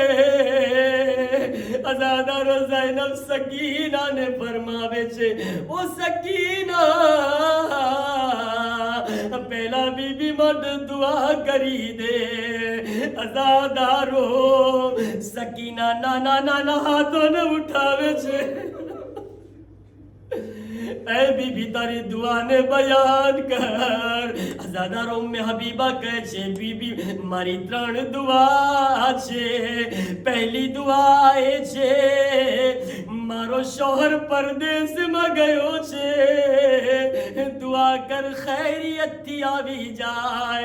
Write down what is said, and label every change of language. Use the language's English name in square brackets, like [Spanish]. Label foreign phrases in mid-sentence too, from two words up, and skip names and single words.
[Gujarati] અઝાદારો ઝૈનબ સકીનાને ફરમાવે છે ઓ સકીના પહેલા બીબી માટે દુઆ કરી દે. અઝાદારો સકીના નાના હાથોને ઉઠાવે છે. એ બી બી તારી દુઆને બયાન કર. અઝાદારો ઉમ્મે હબીબા કહે છે બી બી મારી 3 દુઆ છે. પહેલી દુઆ એ છે મારો શોહર પરદેશમાં ગયો છે, દુઆ કર ખૈરિયતથી આવી જાય.